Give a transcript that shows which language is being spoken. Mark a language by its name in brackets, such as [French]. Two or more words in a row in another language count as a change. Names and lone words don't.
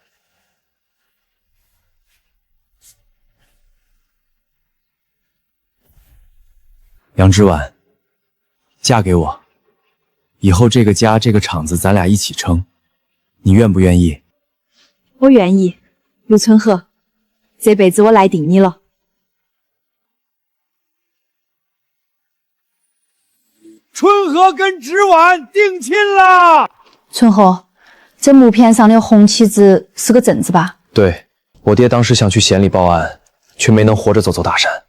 [Chinese] 杨之婉，嫁給我，以後這個家這個廠子咱倆一起撐，你願不願意？我願意，陸春和，這輩子我賴定你了。春和跟芷婉定親了。春和，這木片上的紅旗子是個真子吧？对，我爹當時想去縣裡報案，卻沒能活着走大山。